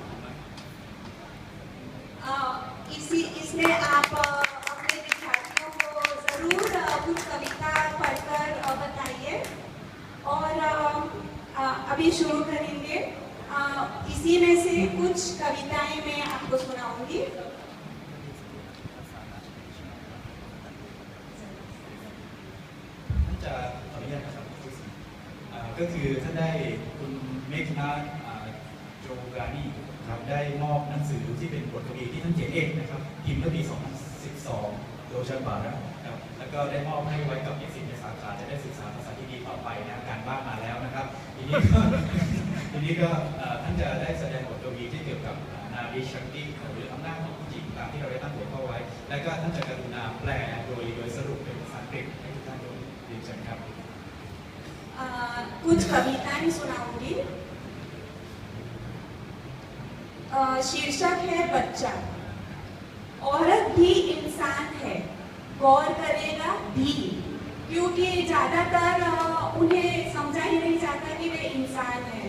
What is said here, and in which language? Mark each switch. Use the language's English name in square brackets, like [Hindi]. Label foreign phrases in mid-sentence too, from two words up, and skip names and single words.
[Hindi] इसमें आप अपने विद्यार्थियों को ज़रूर कुछ कविता पढ़कर बताइए और अभी शुरू करेंगे। इसी में से कुछ कविताएं मैं आपको सुनाऊंगी। [Thai] ก็คือท่านได้คุณเมฆนาโจกรานีครับได้มอบหนังสือที่เป็นบทกวีที่ท่านเขียนเอง นะครับพิมพ์เมื่อปี 2012 โดยชันบาร์นะครับแล้วก็ได้มอบให้ไว้กับนิสิตในสาขาจะได้ศึกษาภาษาที่ดีต่อไปนะการบ้านมาแล้วนะครับทีนี้ก็ท่านจะได้แสดงบทกวีที่เกี่ยวกับนารีชักติหรืออำนาจของผู้หญิงตามที่เราได้ตั้งหัวข้อไว้และก็ท่านจะกรุณาแปลโดยสรุปเป็นภาษาอังกฤษให้ทุกท่านดูดีเชิญครับ [Hindi] कुछ कविताएं सुनाऊंगी। शीर्षक है बच्चा। औरत भी इंसान है, गौर करेगा भी, क्योंकि ज्यादातर उन्हें समझा ही नहीं जाता कि वे इंसान है।